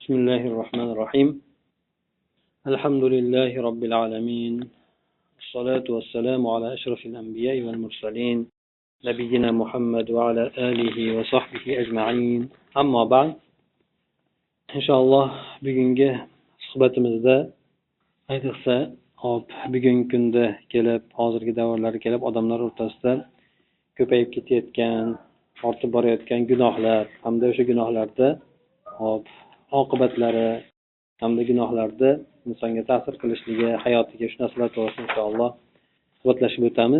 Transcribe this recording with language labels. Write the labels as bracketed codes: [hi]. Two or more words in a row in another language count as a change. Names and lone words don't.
[ar] بسم الله الرحمن الرحيم الحمد لله رب العالمين الصلاة والسلام على أشرف الأنبياء والمرسلين نبينا محمد وعلى آله وصحبه أجمعين أما بعد إن شاء الله [uz] bugungi suhbatimizda ayniqsa bugungi kunda kelib hozirgi davrlarga kelib odamlar o'rtasida ko'payib ketayotgan ortib borayotgan gunohlar hamda o'sha gunohlarda oqibatlari hamda gunohlarda insonga ta'sir qilishligi hayotiga shu narsalar to'g'risida inshaalloh suhbatlashib o'tamiz.